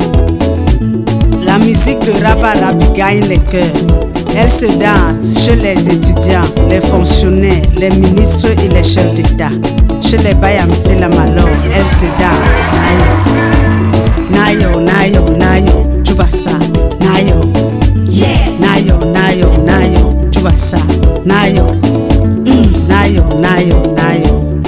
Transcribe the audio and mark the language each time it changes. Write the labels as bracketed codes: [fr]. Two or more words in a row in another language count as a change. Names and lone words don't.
[fr] La musique de Rabarab gagne les cœurs. Elle se danse chez les étudiants, les fonctionnaires, les ministres et les chefs d'État. Chez les Bayam, c'est la malheur, elle se danse. Nayo, nayo, nayo, tu vois ça. Nayo, yeah. Nayo, nayo, nayo, tu vois ça. Nayo, nayo, nayo, nayo.